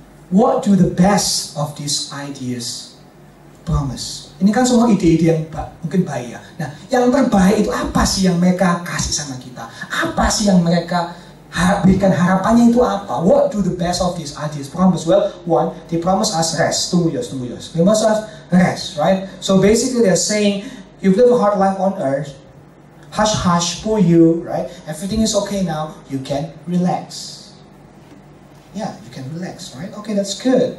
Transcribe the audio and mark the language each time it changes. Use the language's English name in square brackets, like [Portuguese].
[English] What do the best of these ideas promise? [Indonesian] Ini kan semua ide-ide yang mungkin baik ya. Nah, yang terbaik itu apa sih yang mereka kasih sama kita? Apa sih yang mereka berikan harapannya itu apa? [English] What do the best of these ideas promise? Well, one, they promise us rest. [Indonesian] Tunggu yos. [English] They promise us rest, right? So basically they're saying, you've lived a hard life on earth, hush for you, right? Everything is okay now, you can relax. Yeah, you can relax, right? Okay, that's good.